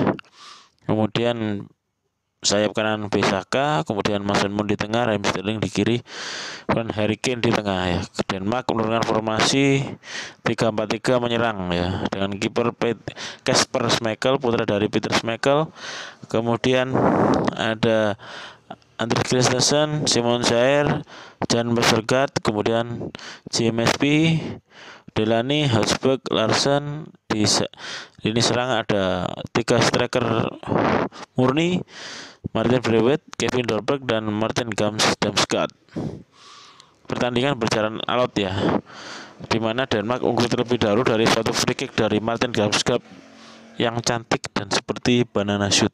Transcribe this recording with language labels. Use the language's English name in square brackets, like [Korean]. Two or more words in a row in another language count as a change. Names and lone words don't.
[Indonesian] Kemudian sayap kanan Bisaka, kemudian Mason Mount di tengah, Raheem Sterling di kiri, dan Harry Kane di tengah ya. Denmark menurunkan formasi 3-4-3 menyerang ya, dengan kiper Kasper Schmeichel, putra dari Peter Schmeichel. Kemudian ada Andreas Christensen, Simon Kjær, Jan Vestergaard, kemudian JMSP, Delaney, Husberg, Larsen. Di lini serang ada 3 striker murni, Martin Braithwaite, Kevin Dolberg, dan Martin Damsgaard. Pertandingan berjalan alot ya, di mana Denmark unggul terlebih dahulu dari suatu [English] free kick [Indonesian] dari Martin Damsgaard yang cantik dan seperti [English] banana shoot.